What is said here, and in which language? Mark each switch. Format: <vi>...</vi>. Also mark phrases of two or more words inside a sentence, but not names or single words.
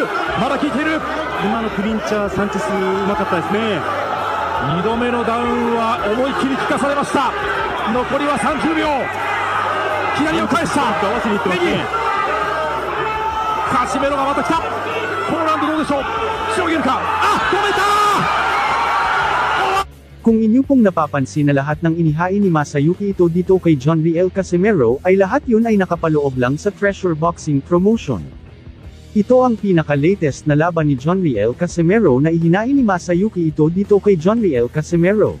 <ja>今のクリンチャー、サンチェスうまかったですね。 2度目のダウンは思いっきり効かされました。残りは30秒。左を返した、合わせにいってますね。カシメロがまた来た。ポーランドどうでしょう、しのげるか、止めた。</ja> <tl>Kung inyo pong napapansin na lahat ng inihain ni Masayuki Ito dito kay John Riel Casimero ay lahat yun ay nakapaloob lang sa</tl> <en>Treasure Boxing Promotion.</en> <tl>Ito ang pinaka-latest na laban ni John Riel Casimero na ihinain ni Masayuki Ito dito kay John Riel Casimero.</tl>